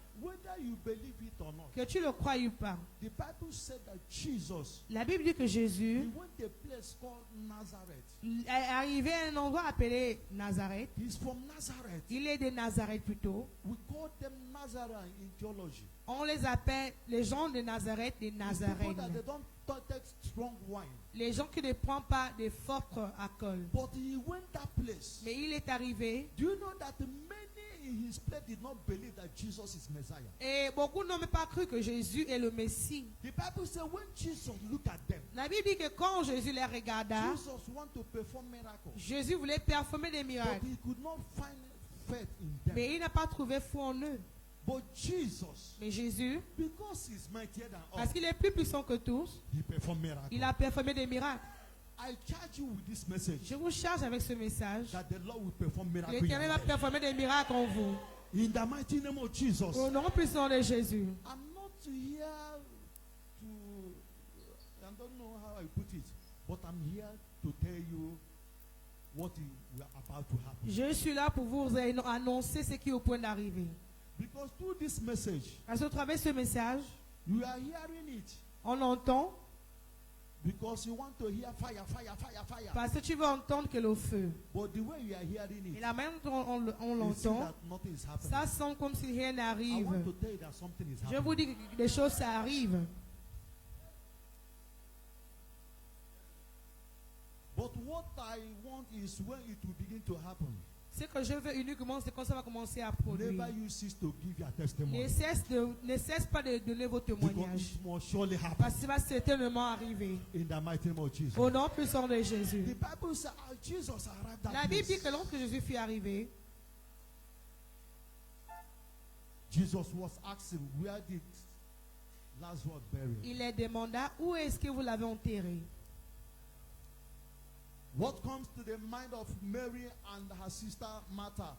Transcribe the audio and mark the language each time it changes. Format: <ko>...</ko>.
<en>Whether you believe it or not,</en> <fr>Que tu le crois ou pas.</fr> <en>the Bible said that Jesus,</en> <fr>La Bible dit que</fr> <en>he</en> <fr>Jésus</fr> <en>went to a place called Nazareth.</en> <fr>est arrivé à un endroit appelé Nazareth.</fr> <en>He's from Nazareth.</en> <fr>Il est de Nazareth plutôt.</fr> <en>We call them Nazarene in theology.</en> <fr>On les appelle les gens de Nazareth des</fr> <en>It's people</en> <fr>Nazaréens.</fr> <en>that they don't take strong wine.</en> <fr>Les gens qui ne prennent pas de fortes alcool.</fr> <en>But he went that place.</en> <fr>Mais il est arrivé</fr> <en>Do you know that many in his place did not believe that Jesus is Messiah?</en> <fr>et beaucoup n'ont même pas cru que Jésus est le Messie.</fr> <en>The Bible says when Jesus looked at them,</en> <fr>La Bible dit que quand Jésus les regarda,</fr> <en>Jesus wanted to perform miracles.</en> <fr>Jésus voulait performer des</fr> <en>But</en> <fr>miracles.</fr> <en>he could not find faith in them.</en> <fr>Mais il n'a pas trouvé foi en eux.</fr> <en>But Jesus,</en> <fr>Mais Jésus,</fr> <en>because he's mightier than all,</en> <fr>parce qu'il est plus puissant que tous,</fr> <en>he performed miracles.</en> <fr>il a performé des miracles.</fr> <en>I charge you with this message</en> <fr>Je vous charge avec ce message.</fr> <en>that the Lord will perform miracles in</en> <fr>L'Éternel</fr> <en>your</en> <fr>va</fr> <en>life.</en> <fr>performer des miracles en vous.</fr> <en>In the mighty name of Jesus.</en> <fr>Au nom puissant de Jésus.</fr> <en>I'm not here to, I don't know how I put it, but I'm here to tell you what is about to happen.</en> <fr>Je suis là pour vous annoncer ce qui est au point d'arriver.</fr> <en>Because through this message,</en> <fr>Parce qu'au travers de ce message,</fr> <en>you are hearing it</en> <fr>on entend</fr> <en>because you want to hear fire, fire, fire, fire.</en> <fr>parce que tu vas entendre que le feu.</fr> <en>But the way you are hearing</en> <fr>Et</fr> <en>it,</en> <fr>la manière dont on</fr> <en>you see</en> <fr>l'entend,</fr> <en>that nothing is happening.</en> <fr>ça semble comme si rien</fr> <en>I</en> <fr>n'arrive.</fr> <en>want to tell you that something is</en> <fr>Je</fr> <en>happening.</en> <fr>vous dis que des choses, ça arrive.</fr> <en>But what I want is when it will begin to happen.</en> <fr>Ce que je veux uniquement, c'est quand ça va commencer à produire.</fr> <en>Never you cease to give your testimony.</en> <fr>Ne cesse pas de donner vos</fr> <en>Because</en> <fr>témoignages.</fr> <en>it must surely happen.</en> <fr>Parce que ça va certainement arriver.</fr> <en>In the mighty name of Jesus.</en> <fr>Au nom puissant de</fr> <en>The</en> <fr>Jésus.</fr> <en>Bible says Jesus arrived at</en> <fr>La Bible dit que</fr> <en>place.</en> <fr>lorsque Jésus fut arrivé,</fr> <en>Jesus was asking, where did Lazarus bury?</en> <fr>il les demanda où est-ce que vous l'avez enterré.</fr> <en>What comes to the mind of Mary and her sister Martha</en>